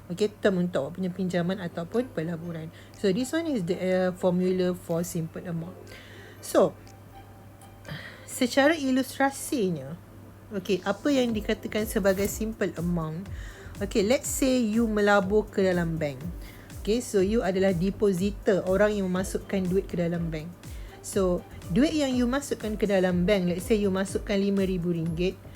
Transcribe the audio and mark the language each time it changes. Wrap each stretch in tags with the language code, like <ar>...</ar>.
<ms>Okay, term untuk awak punya pinjaman ataupun pelaburan.</ms> <en>So this one is the formula for simple amount.</en> <ms>So secara ilustrasinya, okay, apa yang dikatakan sebagai simple amount? Okay,</ms> <en>let's say</en> <ms>you melabur ke dalam bank. Okay, so you adalah depositor, orang yang memasukkan duit ke dalam bank. So duit yang you masukkan ke dalam bank,</ms> <en>let's say</en> <ms>you masukkan RM5,000.</ms>